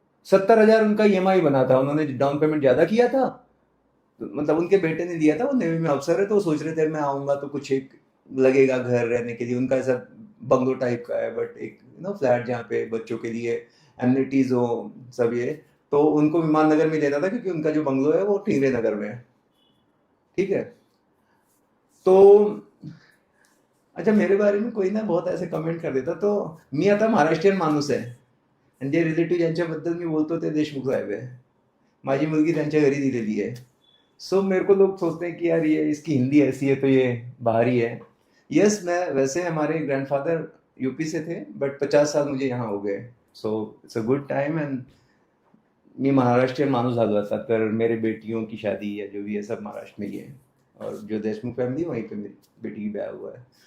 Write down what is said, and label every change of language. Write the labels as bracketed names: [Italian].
[Hindi] 70,000 उनका EMI बना था, उन्होंने डाउन पेमेंट ज्यादा किया था, तो मतलब उनके बेटे ने दिया था, वो नेवी में अफसर है, तो वो सोच रहे थे मैं आऊंगा तो कुछ एक लगेगा घर रहने के लिए, उनका ऐसा बंगलो टाइप का है, बट एक फ्लैट जहाँ पे बच्चों के लिए एमिनिटीज हो सब ये। तो उनको विमान नगर में लेना था क्योंकि उनका जो बंगलो है वो टिंगरे नगर में है, ठीक है। तो अच्छा, मेरे बारे में कोई ना बहुत ऐसे कमेंट कर देता, [Marathi] तो मी आता महाराष्ट्रीयन माणूस आहे, आणि जे रिलेटिव्ह ज्यांच्याबद्दल मी बोलतो ते देशमुख साहेब आहे, माझी मुलगी त्यांच्या घरी दिलेली है। [Hindi] सो मेरे को लोग सोचते हैं कि यार ये इसकी हिंदी ऐसी है तो ये बाहरी है। यस, मैं वैसे हमारे ग्रैंडफादर यूपी से थे, बट 50 साल मुझे यहाँ हो गए, [English] So it's a good time. [Hindi] And [Marathi] मी Maharashtrian माणूस झालो आता, [Hindi] तर मेरे बेटियों की शादी है जो भी है सब महाराष्ट्र में ही है, और जो देशमुख फैमिली वहीं पे मेरी बेटी की ब्याह हुआ है।